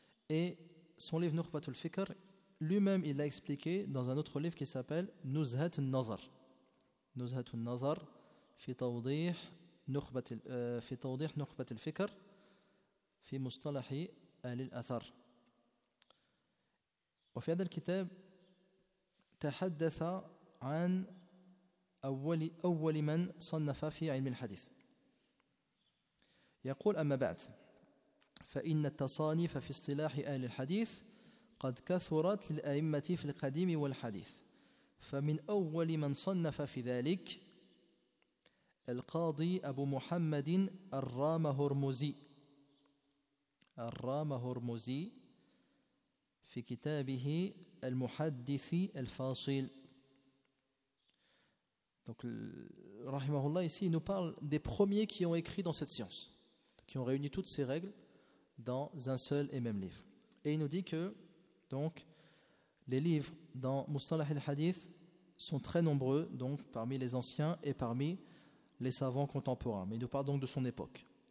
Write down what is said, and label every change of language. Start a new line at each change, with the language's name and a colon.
French: Et son livre Nukhbatul Fikr, lui-même, il l'a expliqué dans un autre livre qui s'appelle Nuzhat al-Nazar.
Arabic: نزهة النظر في توضيح نخبة في توضيح نخبة الفكر في مصطلح أهل الأثر. وفي هذا الكتاب تحدث عن أول من صنف في علم الحديث. يقول أما بعد فإن التصانيف في اصطلاح أهل الحديث قد كثرت للأئمة في القديم والحديث. فمن أول من صنف في ذلك القاضي أبو محمد الرامهرمزي الرامهرمزي في كتابه المحدث الفاصل.
French: Donc
Arabic: رحمه الله
French: ici nous parle des premiers qui ont écrit dans cette science, qui ont réuni toutes ces règles dans un seul et même livre. Et il nous dit que donc les livres dans Mustalah al-Hadith sont très nombreux donc parmi les anciens et parmi les savants contemporains, mais il nous parle donc de son époque.